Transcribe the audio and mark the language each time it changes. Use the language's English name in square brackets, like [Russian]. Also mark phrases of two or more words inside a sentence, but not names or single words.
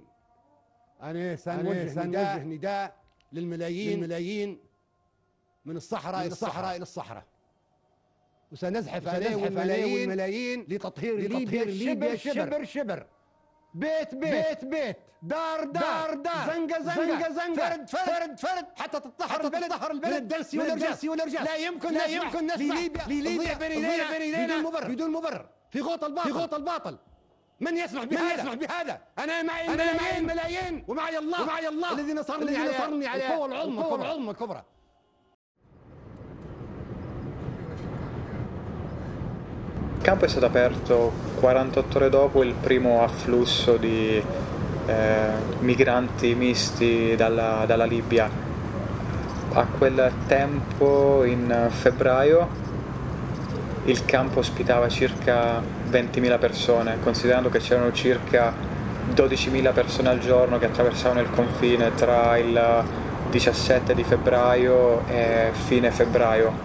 [Arabic] أنا سنوجه نداء للملايين من الصحراء إلى الصحراء، وسنزحف أنا والملايين لتطهير ليبيا شبر، بيت دار زنقة فرد حتى تطهر البلد من الدنس والإرجاس. لا يمكن نسمح لليبيا بدون مبرر في غوط الباطل. من يسمح بهذا؟ أنا معي الملايين ومعي الله الذي نصرني على القوة العظمى الكبرى. [Italian] Il campo è stato aperto 48 ore dopo il primo afflusso di migranti misti dalla Libia. A quel tempo, in febbraio, il campo ospitava circa 20.000 persone, considerando che c'erano circa 12.000 persone al giorno che attraversavano il confine tra il 17 di febbraio e fine febbraio.